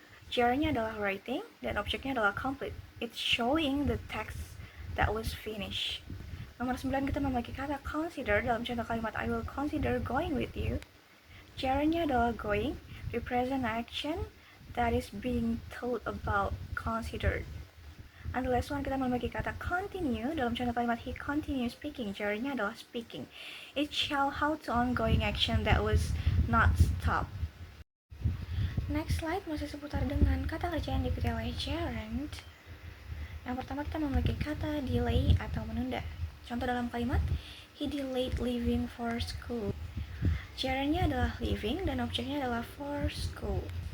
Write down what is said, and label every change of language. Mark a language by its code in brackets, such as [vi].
[id] Gerundnya adalah writing dan objeknya adalah complete. [en] It's showing the text that was finished. [id] Nomor 9 kita memiliki kata consider. Dalam contoh kalimat [en] I will consider going with you. [id] Gerundnya adalah [en] going, represent action that is being thought about, considered. And the last one [id] kita memiliki kata [en] continue. [id] Dalam contoh kalimat [en] he continues speaking. [id] Gerundnya adalah speaking. [en] It shows how to ongoing action that was not stopped. [id] Next slide masih seputar dengan kata kerja yang diikuti oleh gerund. Yang pertama kita memiliki kata delay atau menunda. Contoh dalam kalimat [en] he delayed leaving for school. [id] Gerundnya adalah leaving dan objeknya adalah for school.